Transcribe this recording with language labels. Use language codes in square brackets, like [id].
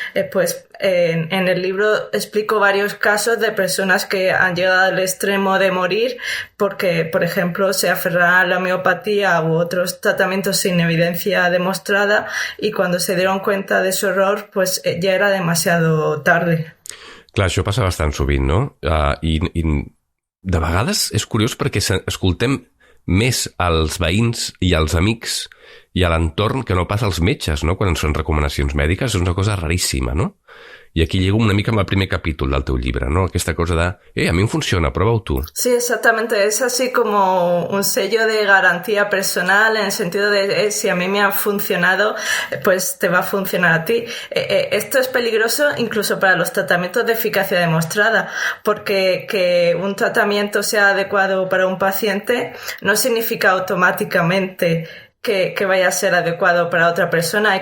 [es] En el libro explico varios casos de personas que han llegado al extremo de morir porque, por ejemplo, se aferran a la homeopatía u otros tratamientos sin evidencia demostrada y cuando se dieron cuenta de su error pues ya era demasiado tarde. [ca] Clar, això passa bastant sovint, no? I de vegades és curiós perquè escoltem més als veïns i als amics i a l'entorn que no pas als metges, no? Quan ens fan recomanacions mèdiques, és una cosa raríssima, no? I aquí llego una mica amb el primer capítol del teu llibre, ¿no? Aquesta cosa de, a mi em funciona, prova-ho tu. [es] Sí, exactamente. Es así como un sello de garantía personal en el sentido de si a mí me ha funcionado, pues te va a funcionar a ti. Esto es peligroso incluso para los tratamientos de eficacia demostrada, porque que un tratamiento sea adecuado para un paciente no significa automáticamente que vaya a ser adecuado para otra persona.